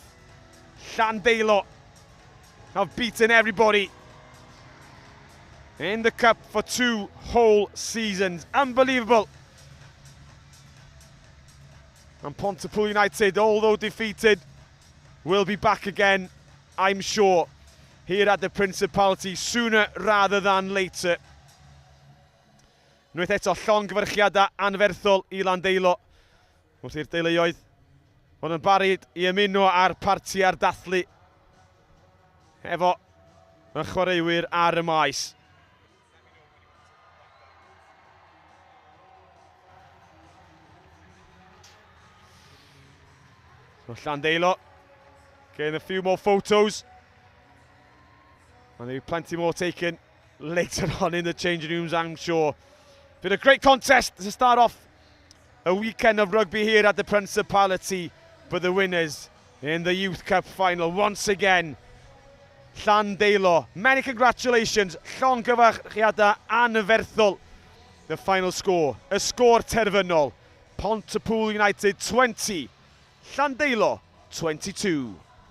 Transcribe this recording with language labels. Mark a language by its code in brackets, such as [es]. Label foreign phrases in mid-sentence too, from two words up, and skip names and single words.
[en] Llandeilo have beaten everybody in the cup for 2 whole seasons. Unbelievable. And Pontypool United, although defeated, will be back again, I'm sure, here at the Principality sooner rather than later. [cy] Unwaith eto llongyfarchiadau anferthol I Llandeilo. Wrth i'r deuluoedd fod yn barod I ymuno ar parti ar dathlu efo y chwaraewyr ar y maes. [en] So Llandeilo getting a few more photos. And there'll be plenty more taken later on in the changing rooms, I'm sure. Been a great contest to start off a weekend of rugby here at the Principality, but the winners in the Youth Cup final once again, Llandeilo. Many congratulations, [cy] llongyfarchiadau anferthol. [en] The final score, [cy] a score terfynol. [en] Pontypool United 20, Llandeilo 22.